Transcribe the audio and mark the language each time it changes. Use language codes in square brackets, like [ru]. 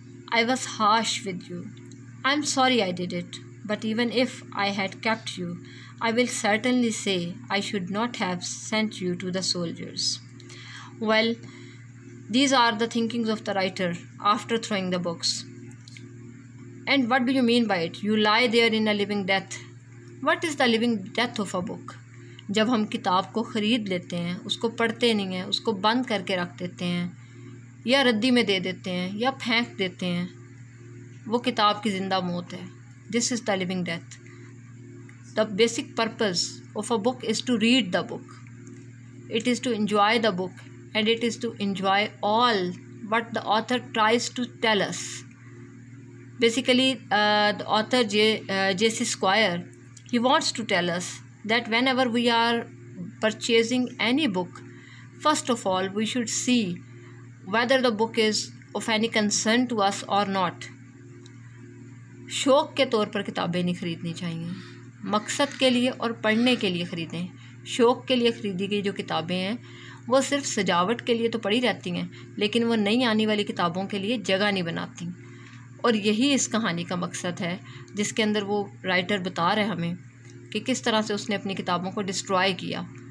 [en] I was harsh with you. I am sorry I did it, but even if I had kept you, I will certainly say I should not have sent you to the soldiers. Well, these are the thinkings of the writer after throwing the books. And what do you mean by it? You lie there in a living death. What is the living death of a book? [hi] जब हम किताब को ख़रीद लेते हैं, उसको पढ़ते नहीं हैं, उसको बंद करके रख देते हैं, या रद्दी में दे देते हैं, या फेंक देते हैं, वो किताब की ज़िंदा मौत है. [en] This is the living death. The basic purpose of a book is to read the book. It is to enjoy the book, and it is to enjoy all what the author tries to tell us. Basically, the author J.C. Squire, he wants to tell us that whenever we are purchasing any book, first of all, we should see whether the book is of any concern to us or not. [hi] शौक़ के तौर पर किताबें नहीं ख़रीदनी चाहिए, मकसद के लिए और पढ़ने के लिए ख़रीदें. शौक़ के लिए ख़रीदी गई जो किताबें हैं वो सिर्फ सजावट के लिए तो पड़ी रहती हैं, लेकिन वो नई आने वाली किताबों के लिए जगह नहीं बनाती. और यही इस कहानी का मकसद है, जिसके अंदर वो राइटर बता रहे हैं हमें कि किस तरह से उसने अपनी किताबों को डिस्ट्रॉय किया.